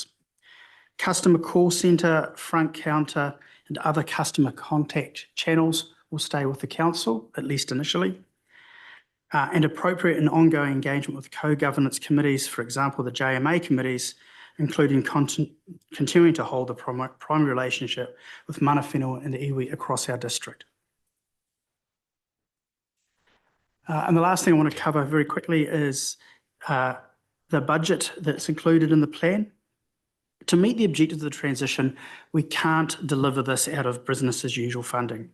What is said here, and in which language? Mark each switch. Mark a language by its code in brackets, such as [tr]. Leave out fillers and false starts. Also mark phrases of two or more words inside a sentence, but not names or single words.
[en] Customer call centre, front counter, and other customer contact channels will stay with the council, at least initially. And appropriate and ongoing engagement with co-governance committees, for example, the JMA committees, including continuing to hold the primary relationship with [mi] mana whenua [en] and iwi across our district. And the last thing I want to cover very quickly is the budget that's included in the plan. To meet the objectives of the transition, we can't deliver this out of business as usual funding.